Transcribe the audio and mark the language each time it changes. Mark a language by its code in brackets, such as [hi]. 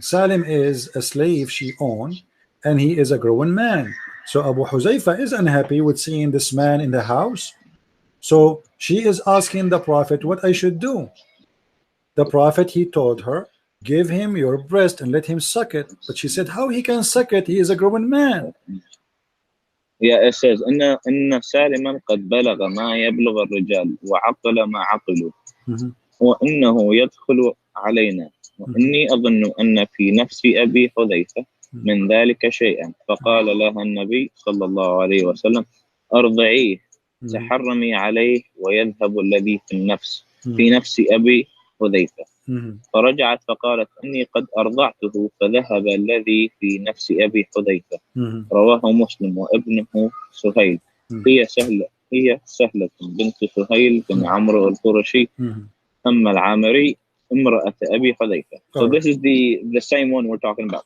[en] Salim is a slave she owned, and he is a growing man. So Abu Huzaifa is unhappy with seeing this man in the house. So she is asking the prophet what I should do. The prophet, he told her, give him your breast and let him suck it. But she said, how he can suck it? He is a growing man. Yeah, it says [ar] إن سالما قد بلغ ما يبلغ الرجال وعقل ما عقلوا وإنه يدخل علينا وإني أظن أن في نفس أبي حذيفة من ذلك شيئا فقال لها النبي صلى الله عليه وسلم أرضعيه تحرمي عليه ويذهب الذي في النفس في نفس أبي حذيفة فرجعت فقالت إني قد أرضعته فذهب الذي في نفس أبي حذيفة. رواه مسلم وابنه سهيل. هي سهلة بنت سهيل بن عمرو القرشي العامري امرأة أبي حذيفة. [en] So this is the same one we're talking about.